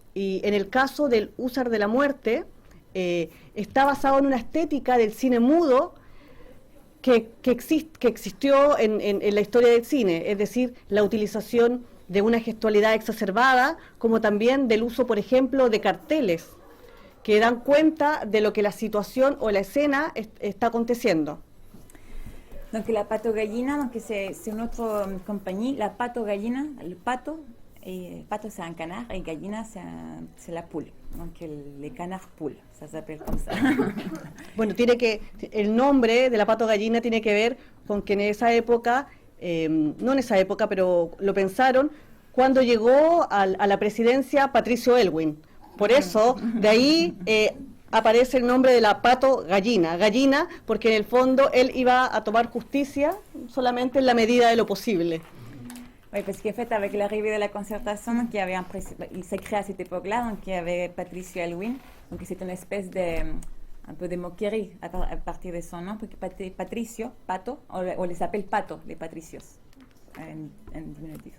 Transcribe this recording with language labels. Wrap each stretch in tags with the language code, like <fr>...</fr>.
<es>Y en el caso del Húsar de la Muerte, está basado en una estética del cine mudo que existió en la historia del cine, es decir, la utilización de una gestualidad exacerbada, como también del uso, por ejemplo, de carteles que dan cuenta de lo que la situación o la escena está aconteciendo.</es> <fr>Donc la Pato Gallina, donc c'est une autre compagnie. La Pato Gallina, le pato, et pato c'est un canard et gallina c'est la poule. Donc les canards poules, ça s'appelle comme ça.</fr> <es>Bueno, el nombre de la Pato Gallina tiene que ver con que en esa época, no en esa época, pero lo pensaron cuando llegó a la presidencia Patricio Aylwin. Por eso, de ahí aparece el nombre de la Pato Gallina, porque en el fondo él iba a tomar justicia solamente en la medida de lo posible.</es> <fr>Oui, parce qu'en fait, avec l'arrivée de la concertation, donc, il s'est créé à cette époque-là, donc il y avait Patricio Aylwin, donc c'est une espèce un peu de moquerie à partir de son nom, parce que Patricio, Pato, on les appelle Pato, les Patricios, en diminutif.</fr>